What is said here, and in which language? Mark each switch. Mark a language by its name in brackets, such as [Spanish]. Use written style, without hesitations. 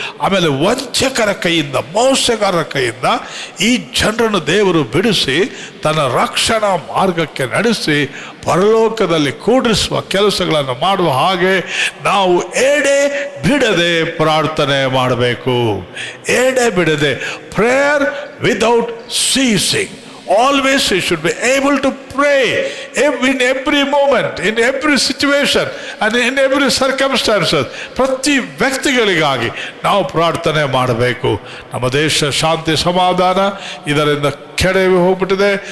[Kannada] ಆಮೇಲೆ ವಂಚಕರ ಕೈಯಿಂದ, ಮೋಸಗಾರರ ಕೈಯಿಂದ ಈ ಜನರನ್ನು ದೇವರು ಬಿಡಿಸಿ ತನ್ನ ರಕ್ಷಣಾ ಮಾರ್ಗಕ್ಕೆ ನಡೆಸಿ ಪರಲೋಕದಲ್ಲಿ ಕೂಡಿಸುವ ಕೆಲಸಗಳನ್ನು ಮಾಡುವ ಹಾಗೆ ನಾವು ಎಡೆ ಬಿಡದೆ ಪ್ರಾರ್ಥನೆ ಮಾಡಬೇಕು. ಎಡೆ ಬಿಡದೆ, [English] Prayer without ceasing. Always we should be able to pray in every moment, in every situation and in every circumstances. [Kannada] ಪ್ರತಿ ವ್ಯಕ್ತಿಗಳಿಗಾಗಿ ನಾವು ಪ್ರಾರ್ಥನೆ ಮಾಡಬೇಕು. ನಮ್ಮ ದೇಶ ಶಾಂತಿ ಸಮಾಧಾನ ಇದರಿಂದ ಕೆಡವಿ ಹೋಗ್ಬಿಟ್ಟಿದೆ.